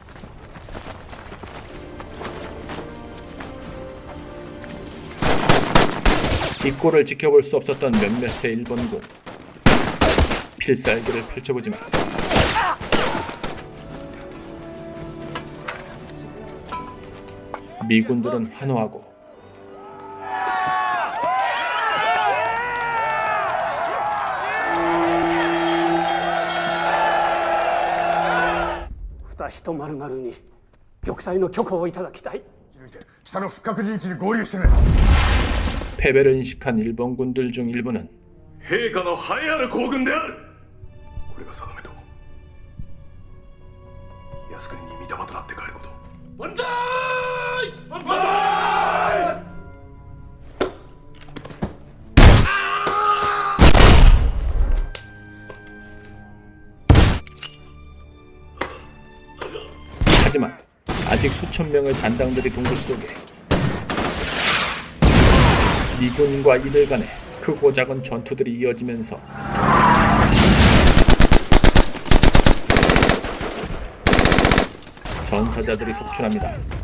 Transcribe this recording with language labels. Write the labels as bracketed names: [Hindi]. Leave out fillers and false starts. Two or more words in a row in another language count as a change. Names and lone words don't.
[Korean] 이 꼴을 지켜볼 수 없었던 몇몇의 일본군 필살기를 펼쳐보지만 미군들은 환호하고 [Japanese] と丸々に玉砕の許可をいただきたい。北の不覚陣地に合流してね [Korean] 패배를 인식한 일본군들 중 일부는 [Japanese] 陛下の栄えある行軍であるこれが定めと靖国に御霊となって帰ること万歳万歳 [Korean] 하지만 아직 수천 명의 잔당들이 동굴 속에 미군과 이들 간에 크고 작은 전투들이 이어지면서 전사자들이 속출합니다.